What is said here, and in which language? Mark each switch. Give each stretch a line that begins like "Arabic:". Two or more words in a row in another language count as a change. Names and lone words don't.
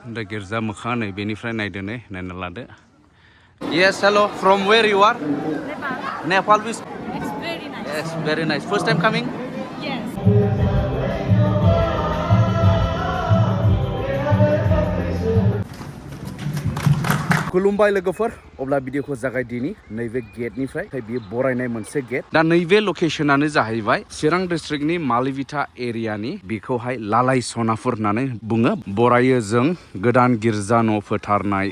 Bodo: दा गिर्जा मोखां नै बेनिफ्राय नायदो नै नायना लादो.
English: Yes, hello. From where you are? Nepal. Nepal. It's very nice. Yes, very nice. First time coming? Yes.
Bodo: खुलुमबाय लोगोफोर अब्ला भिडिअखौ जागायदिनि नैबे गेटनिफ्राय बियो बरायनाय मोनसे गेट दा नैबे लकेशनानो जाहैबाय चिरां डिस्ट्रिक्टनि मालिविटा एरियानि बेखौहाय लालाय सनापुर होननानै बुङो बरायो जों गोदान गिर्जा न' फोथारनाय